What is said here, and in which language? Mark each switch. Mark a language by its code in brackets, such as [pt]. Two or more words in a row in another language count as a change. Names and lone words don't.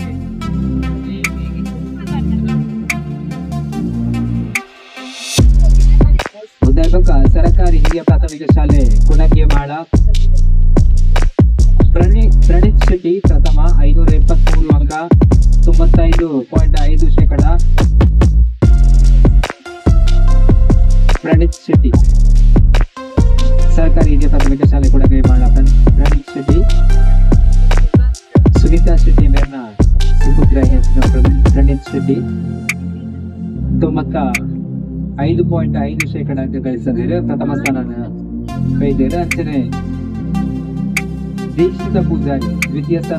[kn] ಉದಯಭಕ ಸರ್ಕಾರಿ ಹಿರಿಯ ಪ್ರಾಥಮಿಕ ಶಾಲೆ ಕುಣಗೆಮಾಳ ಪ್ರಣೀತ್ ಶೆಟ್ಟಿ ಪ್ರಥಮ 573 ಅಂಕ 95.5%. ಪ್ರಣೀತ್ ಶೆಟ್ಟಿ ಸರ್ಕಾರಿ ಹಿರಿಯ ಪ್ರಾಥಮಿಕ ಶಾಲೆ ಕುಣಗೆಮಾಳ ಪ್ರಣೀತ್ ಶೆಟ್ಟಿ ಸುನೀತಾ ಶೆಟ್ಟಿ ಮೇರ್ನ ಸುಪುತ್ರ ಪ್ರಣೀತ್ ಶೆಟ್ಟಿ 95.5% ಅಂಕ ಗಳಿಸಿದರೆ ಪ್ರಥಮ ಸ್ಥಾನ ಕೈದೇರ. ಅಂಚನೆ ದೀಕ್ಷಿತ ಪೂಜಾರಿ ದ್ವಿತೀಯ ಸ್ಥಾನ.